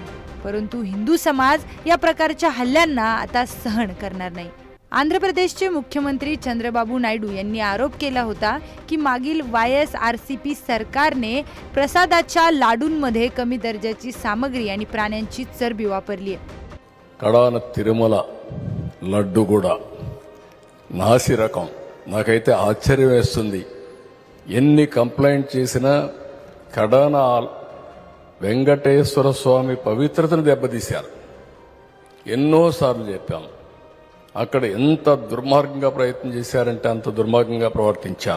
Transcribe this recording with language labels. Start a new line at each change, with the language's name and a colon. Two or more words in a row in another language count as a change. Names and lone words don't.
Marathi: परंतु हिंदू समाज या प्रकारच्या हल्ल्यांना आता सहन करणार नाही। आंध्र प्रदेशचे मुख्यमंत्री चंद्रबाबू नायडू यांनी आरोप केला होता की मागील YSRCP सरकारने प्रसादाच्या लाडूंमध्ये कमी दर्जाची सामग्री आणि प्राण्यांची चरबी वापरली आहे।
Telugu: కడాన తిరుమల లడ్డు కూడా నాసి రకం నాకైతే ఆశ్చర్యం వేస్తుంది। ఎన్ని కంప్లైంట్ చేసినా కడాన వెంకటేశ్వర స్వామి పవిత్రతను దెబ్బతీశారు। ఎన్నోసార్లు చెప్పాము అక్కడ ఎంత దుర్మార్గంగా ప్రయత్నం చేశారంటే అంత దుర్మార్గంగా ప్రవర్తించారు।